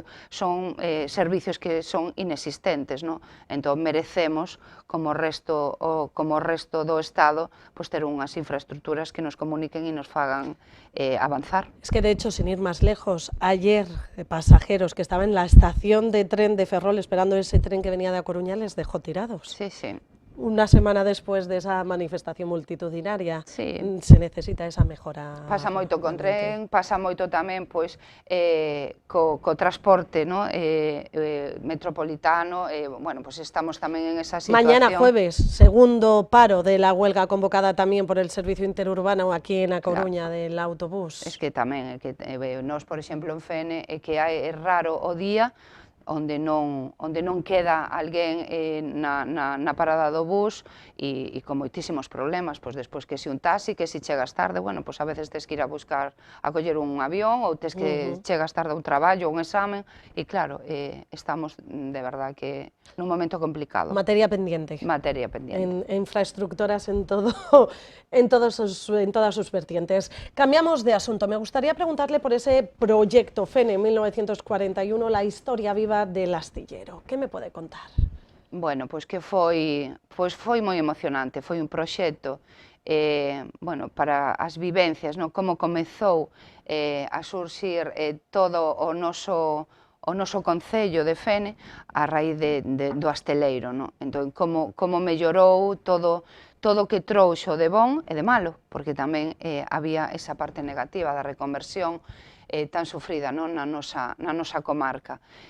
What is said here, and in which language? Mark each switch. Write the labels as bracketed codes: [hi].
[gl] son servicios que son inexistentes, entón merecemos, como o resto do Estado, ter unhas infraestructuras que nos comuniquen e nos fagan avanzar. [es] Es que, de hecho, sin ir más lejos, ayer pasajeros que estaban en la estación de tren de Ferrol esperando ese tren que venía de A Coruña les dejó tirados. Sí, sí. Una semana después de esa manifestación multitudinaria, sí, se necesita esa mejora. [gl] Pasa moito con tren, pasa moito tamén co transporte metropolitano, bueno, estamos tamén en esa situación. [es] Mañana jueves, segundo paro de la huelga convocada tamén por el servicio interurbano aquí en A Coruña, del autobús. [gl] Es que tamén, nós, por exemplo, en Fene, é que é raro o día onde non queda alguén na parada do bus e con moitísimos problemas, pois despois que si un taxi, que si chegas tarde, bueno, pois a veces tes que ir a coller un avión ou tes que chegas tarde a un traballo, un examen, e claro, estamos [es] de verdad [gl] que nun momento complicado. [es] Materia pendiente. Materia pendiente. Infraestructuras en todas sus vertientes. Cambiamos de asunto. Me gustaría preguntarle por ese proyecto Fene 1941, la historia viva del astillero. [gl] Que me pode contar? Bueno, pois que foi moi emocionante, foi un proxecto para as vivencias, como comezou a surxir todo o noso Concello de Fene a raíz do asteleiro, entón como mellorou todo o que trouxo de bon e de malo, porque tamén había esa parte negativa da reconversión tan sufrida na nosa comarca.